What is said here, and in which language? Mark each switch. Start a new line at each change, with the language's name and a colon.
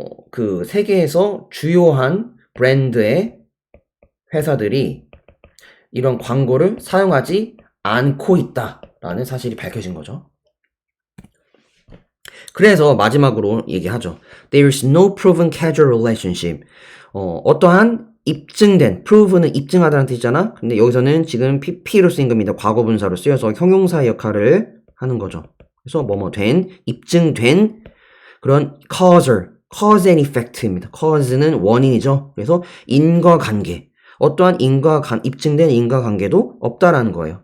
Korean: 그 세계에서 주요한 브랜드의 회사들이 이런 광고를 사용하지 않고 있다라는 사실이 밝혀진 거죠. 그래서 마지막으로 얘기하죠.
English: There is no proven causal relationship.
Korean: 어떠한 입증된, proven은 입증하다는 뜻이잖아. 근데 여기서는 지금 pp로 쓰인 겁니다. 과거분사로 쓰여서 형용사의 역할을 하는 거죠. 그래서 된, 입증된 그런 cause and effect입니다. cause는 원인이죠. 그래서 인과관계. 어떠한 입증된 인과관계도 없다라는 거예요.